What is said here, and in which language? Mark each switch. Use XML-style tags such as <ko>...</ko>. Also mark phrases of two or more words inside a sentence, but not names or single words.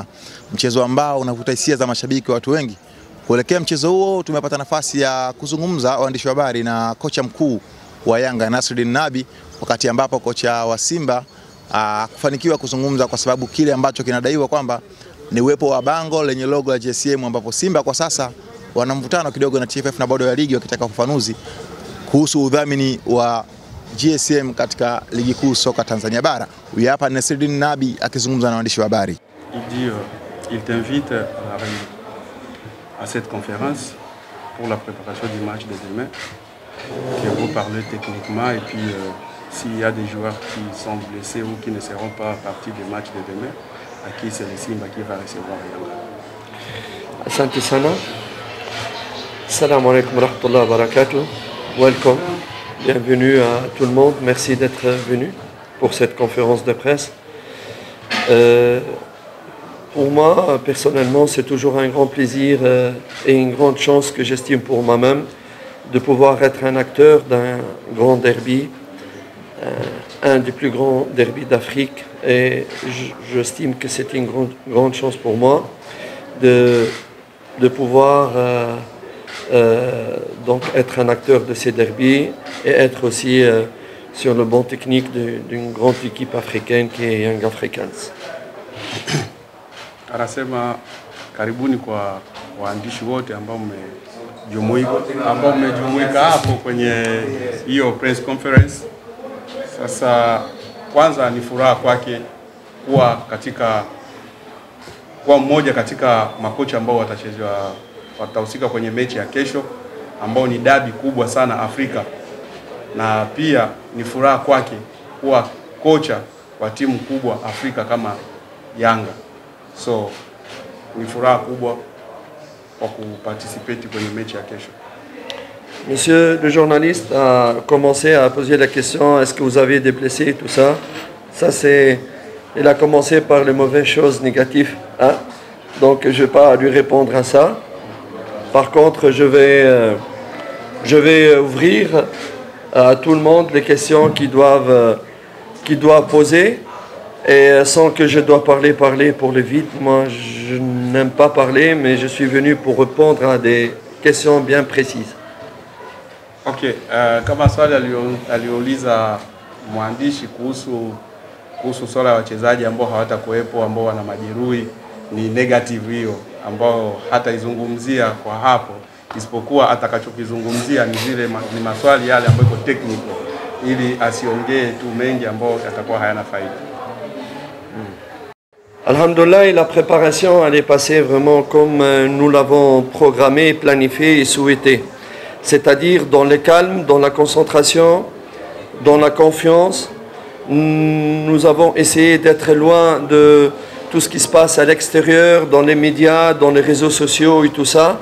<sw>Mchezo ambao unavuta hisia za mashabiki watu wengi. Kuelekea mchezo huo tumepata nafasi ya kuzungumza waandishi wa habari na kocha mkuu wa Yanga Nasreddine Nabi, wakati ambapo kocha wa Simba kufanikiwa kuzungumza kwa sababu kile ambacho kinadaiwa kwamba ni uwepo wa bango lenye logo ya GSM, ambapo Simba kwa sasa wana mvutano kidogo na TFF na bodi ya ligi wakitaka ufafanuzi kuhusu udhamini wa GSM katika ligi kuu soka Tanzania bara. Huyu hapa Nasreddine Nabi akizungumza na waandishi wa habari.</sw> <fr>Il t'invite à cette conférence pour la préparation du match de demain, qui vont parler techniquement et puis s'il y a des joueurs qui sont blessés ou qui ne seront pas partis du match de demain, à qui c'est le Simba qui va recevoir Yanga.</fr> <sw>Asante sana.</sw> <ar>السلام عليكم ورحمة الله وبركاته.</ar> <fr>Welcome. Bienvenue à tout le monde. Merci d'être venu pour cette conférence de presse. Pour moi, personnellement, c'est toujours un grand plaisir et une grande chance que j'estime pour moi-même de pouvoir être un acteur d'un grand derby, un des plus grands derbys d'Afrique. Et j'estime que c'est une grande chance pour moi de pouvoir donc être un acteur de ces derbys et être aussi sur le banc technique d'une grande équipe africaine qui est Young Africans.</fr> <sw>Anasema karibuni kwa waandishi wote ambao mmejumuika hapo kwenye hiyo</sw> <en>press conference.</en> <sw>Sasa kwanza ni furaha kwake kuwa mmoja katika makocha ambao watahusika kwenye mechi ya kesho, ambao ni dabi kubwa sana Afrika, na pia ni furaha kwake kuwa kocha wa timu kubwa Afrika kama Yanga. So ni furaha kubwa kwa kuparticipate kwenye mechi ya kesho.</sw> <fr>Monsieur le journaliste a commencé à poser la question, est-ce que vous avez des blessés, tout ça. Il a commencé par les mauvaises choses négatives, hein? Donc je ne vais pas lui répondre à ça. Par contre, je vais ouvrir à tout le monde les questions qu'ils doivent poser, et sans que je dois parler pour le vide. Moi, je n'aime pas parler, mais je suis venu pour répondre à des questions bien précises.</fr> <sw>Okay, kama swali aliuliza mwandishi kuhusu swala ya wachezaji ambao hawatakuwepo, ambao wana majeruhi, ni negative hiyo ambao hata izungumzia kwa hapo, isipokuwa atakachokizungumzia ni maswali yale ambayo iko technical, ili asiongee tu mengi ambao yatakuwa hayana faida.</sw> <fr>Alhamdulillah, la préparation elle est passée vraiment comme nous l'avons programmé, planifié et souhaité. C'est-à-dire dans le calme, dans la concentration, dans la confiance. Nous avons essayé d'être loin de tout ce qui se passe à l'extérieur, dans les médias, dans les réseaux sociaux et tout ça.</fr>